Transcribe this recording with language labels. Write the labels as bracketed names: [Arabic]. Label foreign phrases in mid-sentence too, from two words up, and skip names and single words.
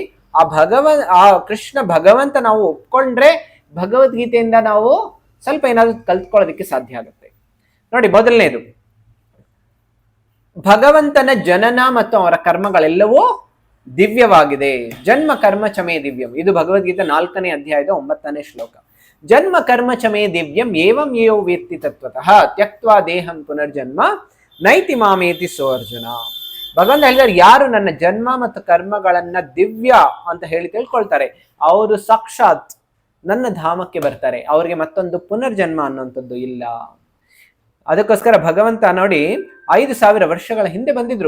[Kannada] ಆ ಕೃಷ್ಣ ಭಗವಂತ ನಾವು ಒಪ್ಕೊಂಡ್ರೆ ಭಗವದ್ಗೀತೆಯಿಂದ ನಾವು ಸ್ವಲ್ಪ ಏನಾದ್ರು ಕಲ್ತ್ಕೊಳ್ಳೋದಕ್ಕೆ ಸಾಧ್ಯ ಆಗುತ್ತೆ. ನೋಡಿ, ಮೊದಲನೇದು, ಭಗವಂತನ ಜನನ ಮತ್ತು ಅವರ ಕರ್ಮಗಳೆಲ್ಲವೂ ದಿವ್ಯವಾಗಿದೆ. [Sanskrit] ಜನ್ಮ ಕರ್ಮ ಚಮೇ ದಿವ್ಯಂ, ಇದು ಭಗವದ್ಗೀತೆ 4ನೇ ಅಧ್ಯಾಯದ 9ನೇ ಶ್ಲೋಕ. ಜನ್ಮ ಕರ್ಮ ಚಮೇ ದಿವ್ಯಂ ಏವಂ ಯೋ ವೇತ್ತಿ ತತ್ವತಃ ತ್ಯಕ್ತ್ವಾ ದೇಹಂ ಪುನರ್ಜನ್ಮ ನೈತಿ ಮಾಮೇತಿ ಸೋ ಅರ್ಜುನ. [Kannada] ಭಗವಂತ ಹೇಳಿದ್ದಾರೆ, ಯಾರು ನನ್ನ ಜನ್ಮ ಮತ್ತು ಕರ್ಮಗಳನ್ನ ದಿವ್ಯ ಅಂತ ಹೇಳಿ ತಿಳ್ಕೊಳ್ತಾರೆ ಅವರು ಸಾಕ್ಷಾತ್ ನನ್ನ ಧಾಮಕ್ಕೆ ಬರ್ತಾರೆ, ಅವರಿಗೆ ಮತ್ತೊಂದು ಪುನರ್ಜನ್ಮ ಅನ್ನುವಂಥದ್ದು ಇಲ್ಲ. ಅದಕ್ಕೋಸ್ಕರ ಭಗವಂತ ನೋಡಿ 5,000 ವರ್ಷಗಳ ಹಿಂದೆ ಬಂದಿದ್ರು.